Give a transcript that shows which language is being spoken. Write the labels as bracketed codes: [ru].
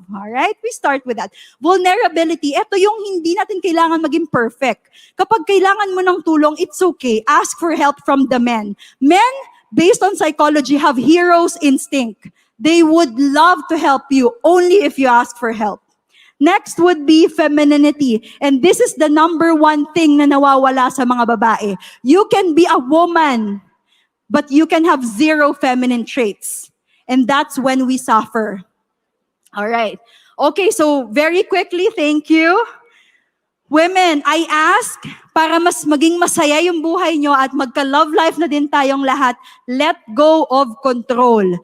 [en] Alright? We start with that. [tl] Vulnerability, ito yung hindi natin kailangan maging perfect. Kapag kailangan mo ng tulong, [en] it's okay. Ask for help from the men. Men, based on psychology, have hero's instinct. They would love to help you only if you ask for help. Next would be femininity. And this is the number one thing [tl] na nawawala sa mga babae. [en] You can be a woman, but you can have zero feminine traits. And that's when we suffer. All right. Okay, so very quickly, thank you. [tl] Women, I ask, para mas maging masaya yung buhay nyo at magka-love life na din tayong lahat, [en] let go of control.